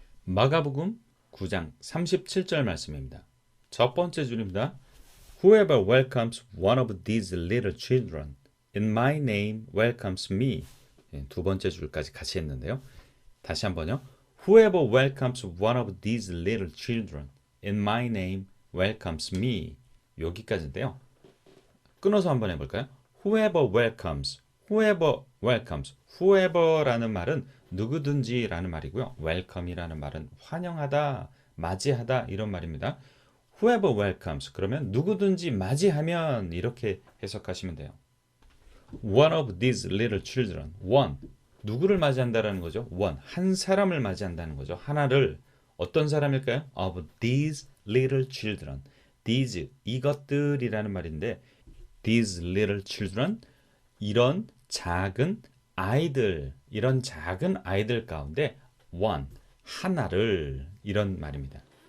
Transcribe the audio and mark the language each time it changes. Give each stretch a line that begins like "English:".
Korean: 마가복음 9장 37절 말씀입니다. 첫 번째 줄입니다.
English: Whoever welcomes one of these little children in my name welcomes me.
Korean: 두 번째 줄까지 같이 했는데요. 다시 한번요.
English: Whoever welcomes one of these little children in my name welcomes me.
Korean: 여기까지인데요. 끊어서 한번 해볼까요?
English: Whoever welcomes, whoever welcomes, whoever라는
Korean: 말은 누구든지라는 말이고요. welcome이라는 말은 환영하다, 맞이하다 이런 말입니다.
English: Whoever welcomes
Korean: 그러면 누구든지 맞이하면 이렇게 해석하시면 돼요.
English: One of these little children, one
Korean: 누구를 맞이한다라는 거죠? one 한 사람을 맞이한다는 거죠. 하나를 어떤 사람일까요?
English: Of these little children,
Korean: these 이것들이라는 말인데
English: these little children
Korean: 이런 작은 아이들 이런 작은 아이들 가운데 one 하나를 이런 말입니다.